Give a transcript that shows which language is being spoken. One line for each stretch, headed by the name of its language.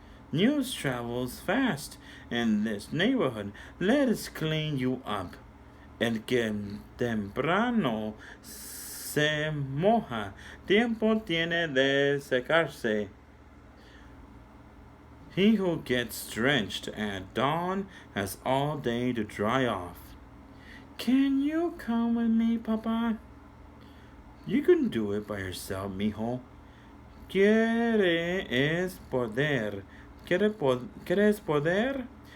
English: News travels fast in this neighborhood. Let us clean you up.
Spanish: El que temprano se moja, tiempo tiene de secarse.
English: He who gets drenched at dawn has all day to dry off. Can you come with me, Papa?" "You can do it by yourself, mijo.
Spanish: Quiere es poder. ¿Quieres poder?